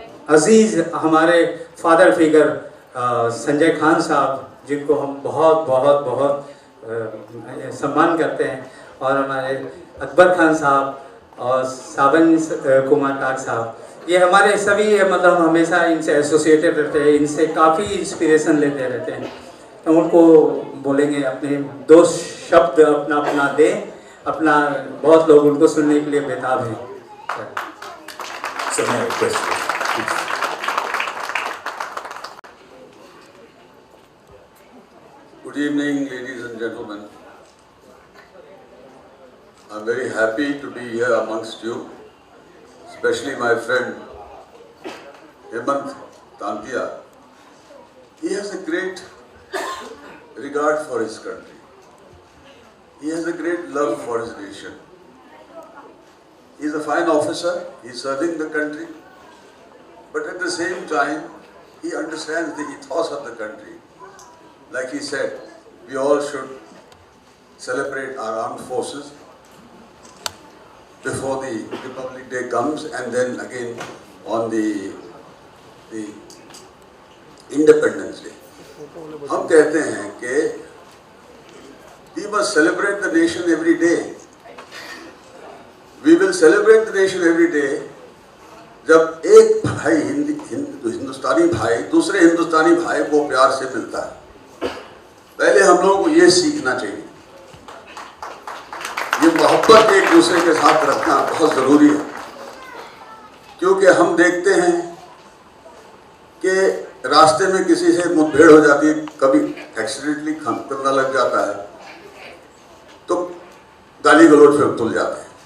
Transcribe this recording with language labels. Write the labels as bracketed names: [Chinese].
[Hindi] अजीज़ हमारे father figure Sanjay Khan साहब, जिनको हम बहुत बहुत बहुत सम्मान करते हैं, और हमारे अकबर खान साहब और सावन कुमार टाक साहब, ये हमारे सभी मतलब हम हमेशा इनसे एसोसिएटेड रहते हैं, इनसे काफ़ी इंस्पिरेशन लेते रहते हैं। तो उनको बोलेंगे अपने 2 शब्द अपना अपना दें, अपना बहुत लोग उनको सुनने के लिए बेताब हैं। [English] So may I request you, please. Good evening, ladies and gentlemen. I'm very happy to be here amongst you, especially my friend Hemant Tantia. He has a great regard for his country. He has a great love for his nation. He is a fine officer, he is serving the country, but at the same time, he understands the ethos of the country. Like he said, we all should celebrate our armed forces before the Republic Day comes, and then again on the Independence Day. [Hindi] हम कहते हैं कि [English] we must celebrate the nation every day. We will celebrate the nation every day [Hindi] जब एक भाई हिंदुस्तानी भाई दूसरे हिंदुस्तानी भाई को प्यार से मिलता है। पहले हम लोगों को ये सीखना चाहिए, ये मोहब्बत एक दूसरे के साथ रखना बहुत ज़रूरी है, क्योंकि हम देखते हैं कि रास्ते में किसी से मुठभेड़ हो जाती है, कभी एक्सीडेंटली करना लग जाता है, तो गाली गलौज पे तुल जाते हैं।